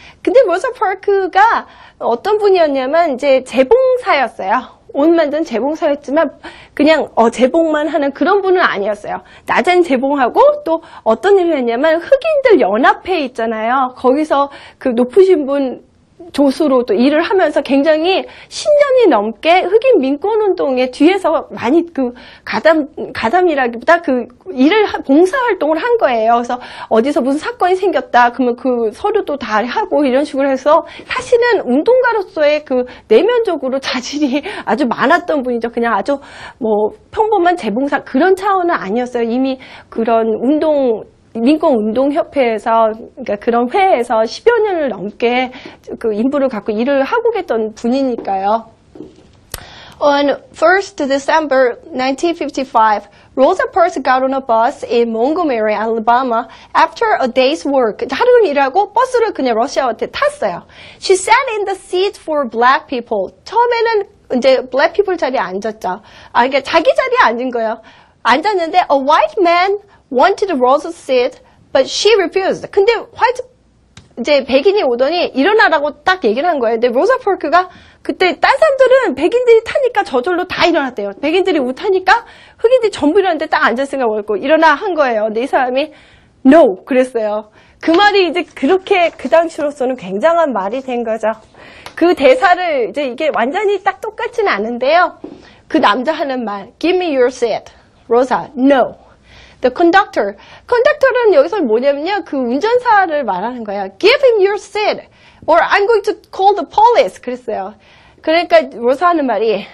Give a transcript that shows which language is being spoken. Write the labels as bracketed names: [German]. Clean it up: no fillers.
[Korean] 근데 로사 파크가 어떤 분이었냐면 이제 재봉사였어요. 옷 만든 재봉사였지만 그냥 재봉만 하는 그런 분은 아니었어요. 낮엔 재봉하고 또 어떤 일을 했냐면 흑인들 연합회 있잖아요. 거기서 그 높으신 분 조수로 또 일을 하면서 굉장히 10년이 넘게 흑인 민권운동에 뒤에서 많이 그 가담이라기보다 그 일을, 봉사활동을 한 거예요. 그래서 어디서 무슨 사건이 생겼다, 그러면 그 서류도 다 하고 이런 식으로 해서 사실은 운동가로서의 그 내면적으로 자질이 아주 많았던 분이죠. 그냥 아주 뭐 평범한 재봉사 그런 차원은 아니었어요. 이미 그런 민권운동협회에서, 그러니까 그런 회에서 10여 년을 넘게 그 인부를 갖고 일을 하고 계셨던 분이니까요. [English] On 1st December 1955, Rosa Parks got on a bus in Montgomery, Alabama after a day's work. [Korean] 하루를 일하고 버스를 그냥 러시아한테 탔어요. [English] She sat in the seat for black people. [Korean] 처음에는 이제 [English] black people [Korean] 자리에 앉았죠. 그러니까 자기 자리에 앉은 거예요. 앉았는데 [English] a white man wanted Rosa's seat, but she refused. [Korean] 근데 이제 백인이 오더니 일어나라고 딱 얘기를 한 거예요. 근데 로사 파크가 그때 딴 사람들은 백인들이 타니까 저절로 다 일어났대요. 백인들이 못 타니까 흑인들이 전부 일어났는데 딱 앉았으니까 뭐였고 일어나 한 거예요. 근데 이 사람이 no 그랬어요. 그 말이 이제 그렇게 그 당시로서는 굉장한 말이 된 거죠. 그 대사를 이제 이게 완전히 딱 똑같지는 않은데요. 그 남자 하는 말, [English] give me your seat. 로사, no. The conductor. [Korean] conductor는 여기서 뭐냐면요. 그 운전사를 말하는 거예요. [English] Give him your seat or I'm going to call the police. [Korean] 그랬어요. 그러니까 로사 하는 말이